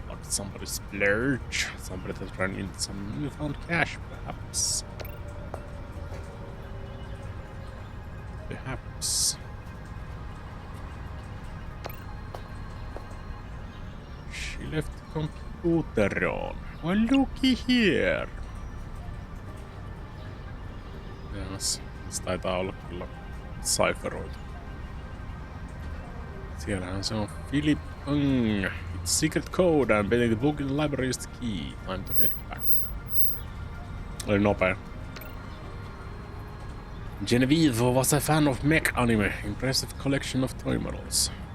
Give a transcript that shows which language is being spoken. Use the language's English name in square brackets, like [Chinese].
[English] But somebody splurge. Somebody that ran into some newfound cash, perhaps. Perhaps. She left the computer on. Well, looky here. Yes, [Finnish] se taitaa olla kyllä cipheroitu. Siellähän se on Philip Ng. [English] It's secret code and betting the book in the library is the key. Time to head back. [Finnish] Oli nopea. [English] Genevieve was a fan of mech anime. Impressive collection of toy models.